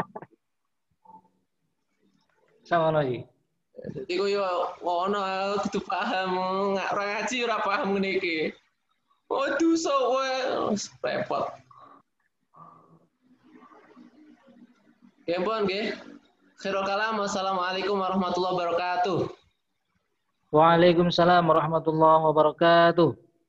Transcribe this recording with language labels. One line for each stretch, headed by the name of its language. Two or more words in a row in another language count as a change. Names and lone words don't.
Indonesian: Sama lagi.
Javanese: Dadi koyo ngono kudu paham, ora ngaji ora paham ngene iki. Oh dosa wae repot. Kempon nggih.
Arabic: خير الكلام. والسلام عليكم ورحمة الله وبركاته. وعليكم السلام ورحمة الله وبركاته.